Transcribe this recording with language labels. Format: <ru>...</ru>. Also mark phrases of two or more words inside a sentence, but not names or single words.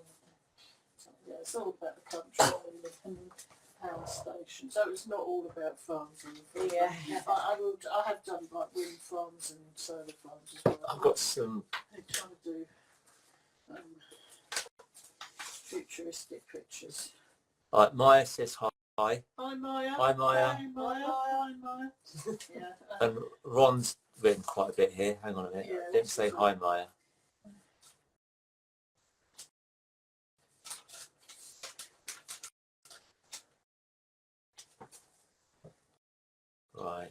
<en>So, yeah, it's all about the country and the power station. So it's not all about farms. Yeah. I have done like wind farms and solar farms as well. I've got some. I'm trying to do futuristic pictures. Like Maya says hi. Hi Maya. Hi Maya. Hi Maya. Hi Maya. Yeah. And Ron's written quite a bit here. Hang on a minute. Yeah, Didn't say hi Maya. Right.</en>